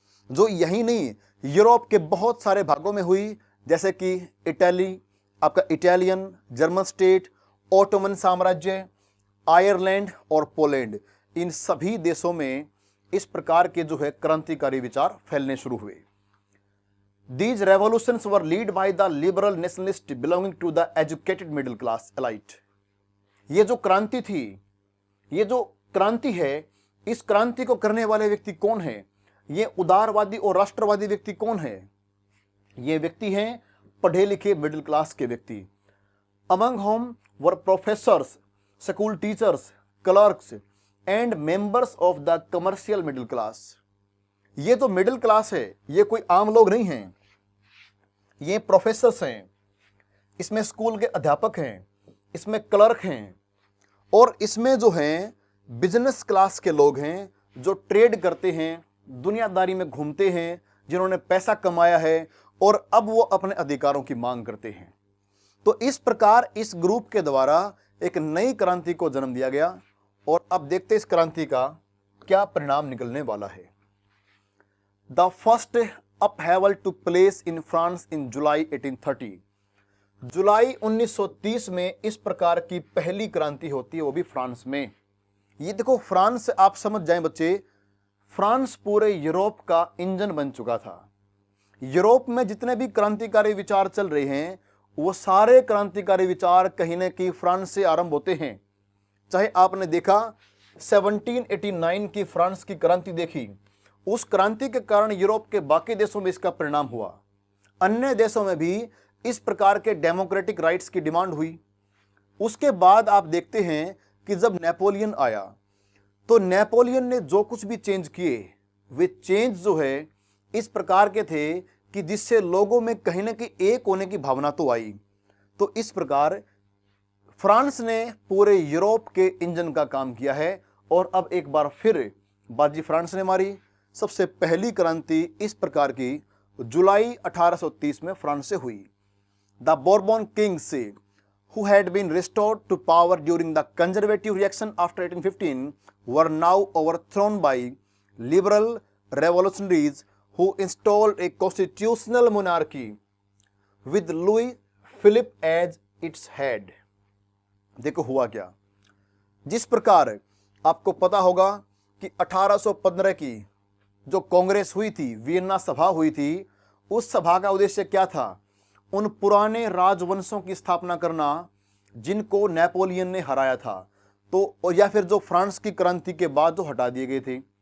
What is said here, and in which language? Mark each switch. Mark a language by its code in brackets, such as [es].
[hi] जो यही नहीं यूरोप के बहुत सारे भागों में हुई, जैसे कि इटली, आपका इटालियन, जर्मन स्टेट, ओटोमन साम्राज्य, आयरलैंड और पोलैंड, इन सभी देशों में इस प्रकार के जो है क्रांतिकारी विचार फैलने शुरू हुए। [en] These revolutions were led by the liberal nationalists belonging to the educated middle class elite। [hi] ये जो क्रांति थी, ये जो क्रांति है, इस क्रांति को करने वाले व्यक्ति कौन है? ये उदारवादी और राष्ट्रवादी व्यक्ति कौन है? ये व्यक्ति हैं पढ़े लिखे मिडिल क्लास के व्यक्ति। [en] Among whom were professors, school teachers, clerks and members of the commercial middle class। [hi] ये जो मिडिल क्लास है, ये कोई आम लोग नहीं हैं, ये प्रोफेसर्स हैं, इसमें स्कूल के अध्यापक हैं, इसमें क्लर्क हैं, और इसमें जो हैं बिजनेस क्लास के लोग हैं, जो ट्रेड करते हैं, दुनियादारी में घूमते हैं, जिन्होंने पैसा कमाया है और अब वो अपने अधिकारों की मांग करते हैं। तो इस प्रकार इस ग्रुप के द्वारा एक नई क्रांति को जन्म दिया गया, और अब देखते इस क्रांति का क्या परिणाम निकलने वाला है। [en] The first upheaval took place in France in July 1830। [hi] जुलाई 1930 में इस प्रकार की पहली क्रांति होती है, वो भी फ्रांस में। ये देखो, फ्रांस आप समझ जाएं बच्चे, फ्रांस पूरे यूरोप का इंजन बन चुका था। यूरोप में जितने भी क्रांतिकारी विचार चल रहे हैं, वो सारे क्रांतिकारी विचार कहीं ना कहीं फ्रांस से आरंभ होते हैं। चाहे आपने देखा 1789 की फ्रांस की क्रांति देखी, उस क्रांति के कारण यूरोप के बाकी देशों में इसका परिणाम हुआ। अन्य देशों में भी इस प्रकार के डेमोक्रेटिक राइट्स की डिमांड हुई। उसके बाद आप देखते हैं कि जब नेपोलियन आया, तो नेपोलियन ने जो कुछ भी चेंज किए, वे चेंज जो है इस प्रकार के थे कि जिससे लोगों में कहीं ना कहीं एक होने की भावना तो आई। तो इस प्रकार फ्रांस ने पूरे यूरोप के इंजन का काम किया है, और अब एक बार फिर बाजी फ्रांस ने मारी। सबसे पहली क्रांति इस प्रकार की जुलाई 1830 में फ्रांस से हुई। [en] The Bourbon kings who had been restored to power during the conservative reaction after 1815 were now overthrown by liberal revolutionaries who installed a constitutional monarchy with Louis Philippe as its head। [hi] देखो हुआ क्या। जिस प्रकार आपको पता होगा कि 1815 की जो कांग्रेस हुई थी, वियना सभा हुई थी, उस सभा का उद्देश्य क्या था? उन पुराने राजवंशों की स्थापना करना जिनको नेपोलियन ने हराया था, तो और या फिर जो फ्रांस की क्रांति के बाद जो हटा दिए गए थे।